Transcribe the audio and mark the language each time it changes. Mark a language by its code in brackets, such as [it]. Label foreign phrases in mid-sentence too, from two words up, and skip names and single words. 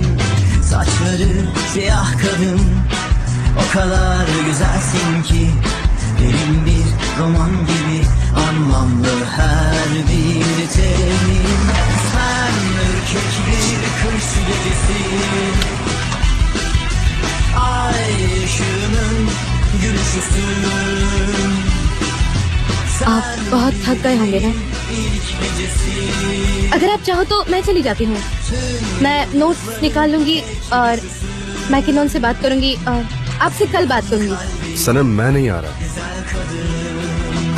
[tr] Saçları siyah kadın, o kadar güzelsin ki derin bir roman gibi anlamlı her bir temin. Sen ürkek bir kış gecesi, ay ışığının gülüşüsün. [hi] आप बहुत थक गए होंगे ना? अगर आप चाहो तो मैं चली जाती हूँ। मैं नोट्स निकाल लूंगी और मैकिनन से बात करूंगी और आपसे कल बात करूंगी। सनम मैं नहीं आ रहा।